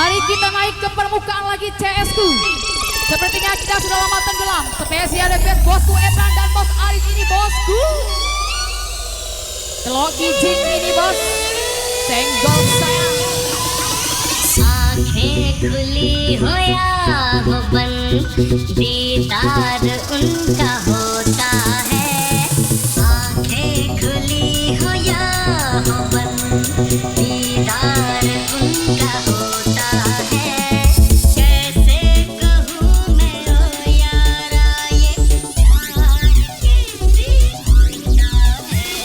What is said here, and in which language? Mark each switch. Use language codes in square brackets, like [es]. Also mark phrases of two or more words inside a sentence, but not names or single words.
[id] kita naik ke permukaan lagi CS ku. Sepertinya kita sudah lama tenggelam. Spesial request bosku Ebran dan bos Aris ini bosku. Telok kijing ini bos. Senggol sayang. [hi] आँखें खुली हो या हो बंद दीदार उनका होता है आँखें खुली हो या हो बंद दीदार उनका होता है कैसे कहूँ मैं ओ यारा ये प्यार कैसे होता है